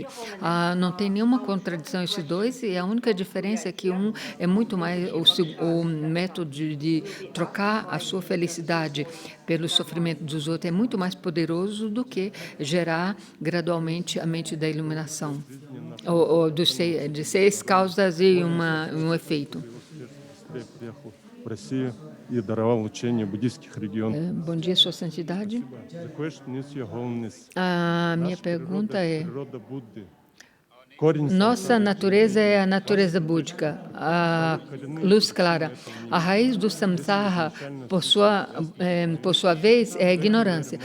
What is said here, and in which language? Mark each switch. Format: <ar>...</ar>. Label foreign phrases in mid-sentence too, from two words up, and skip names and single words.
<pt>Não tem nenhuma contradição esses dois, e a única diferença é que um é muito mais o método de trocar a sua felicidade pelo sofrimento dos outros é muito mais poderoso do que gerar gradualmente a mente da iluminação, de 6 causas e um efeito.</pt> <ru>И даровал учение буддийских регионов.</ru> <pt>Bom dia, Sua Santidade. A minha pergunta é: nossa natureza é a natureza búdica, a luz clara. A raiz do samsara, por sua vez, é a ignorância.</pt>